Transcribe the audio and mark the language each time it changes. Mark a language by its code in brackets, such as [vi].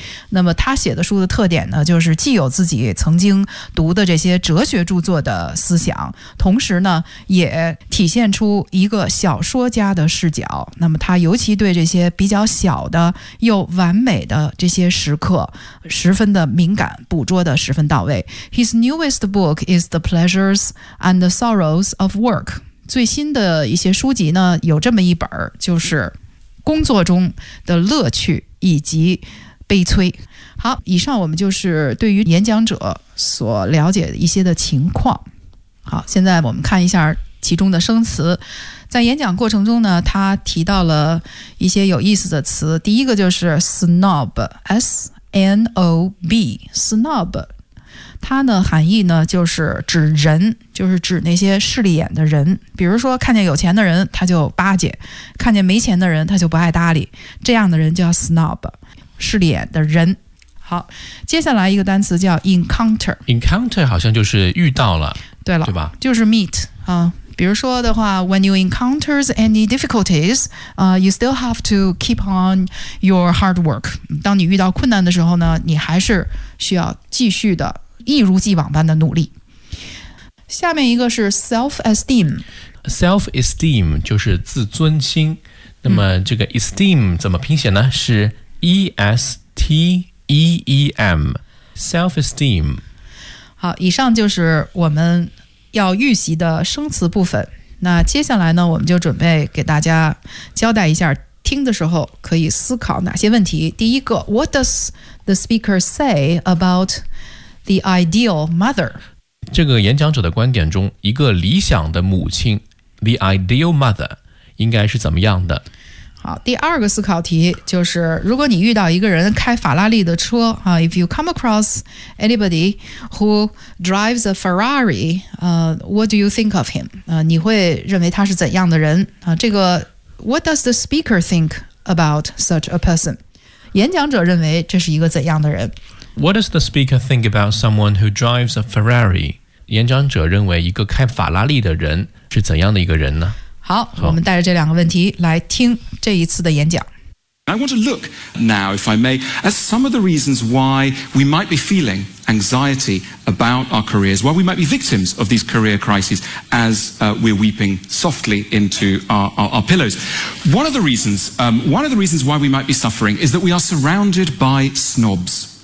[zh] 那么他写的书的特点呢，就是既有自己曾经读的这些哲学著作的思想，同时呢，也体现出一个小说家的视角。那么他尤其对这些比较小的又完美的这些时刻十分的敏感，捕捉的十分到位。 [en] His newest book is The Pleasures and the Sorrows of Work。 [zh] 最新的一些书籍呢有这么一本，就是工作中的乐趣以及悲催。好，以上我们就是对于演讲者所了解的一些的情况。好，现在我们看一下其中的生词。在演讲过程中呢，他提到了一些有意思的词。第一个就是 snob， S-N-O-B， snob， 它呢含义呢就是指人，就是指那些势利眼的人。比如说看见有钱的人他就巴结，看见没钱的人他就不爱搭理，这样的人叫 snob， 势利眼的人。好，接下来一个单词叫 encounter。 encounter 好像就是遇到了，对了，对吧，就是 meet 啊。比如说的话 [en] When you encounter any difficulties、you still have to keep on your hard work。 [zh] 当你遇到困难的时候呢，你还是需要继续的一如既往般的努力。下面一个是 self-esteem。 self-esteem 就是自尊心。那么这个 esteem 怎么拼写呢？是 E-S-T-E-E-M， self-esteem。好，以上就是我们要预习的生词部分。那接下来呢，我们就准备给大家交代一下听的时候可以思考哪些问题。第一个， [en] What does the speaker say about the ideal mother? [zh] 这个演讲者的观点中，一个理想的母亲 The ideal mother 应该是怎么样的？好，第二个思考题就是，如果你遇到一个人开法拉利的车、 [en] If you come across anybody who drives a Ferrari、What do you think of him?、 [zh] 你会认为他是怎样的人、这个 [en] What does the speaker think about such a person? [zh] 演讲者认为这是一个怎样的人？ [en] What does the speaker think about someone who drives a Ferrari? [zh] 演讲者认为一个开法拉利的人是怎样的一个人呢？好，我们带着这两个问题来听这一次的演讲。 [en] I want to look now, if I may, at some of the reasons why we might be feeling anxiety about our careers, why we might be victims of these career crises as、we're weeping softly into our pillows. One of the reasons why we might be suffering is that we are surrounded by snobs.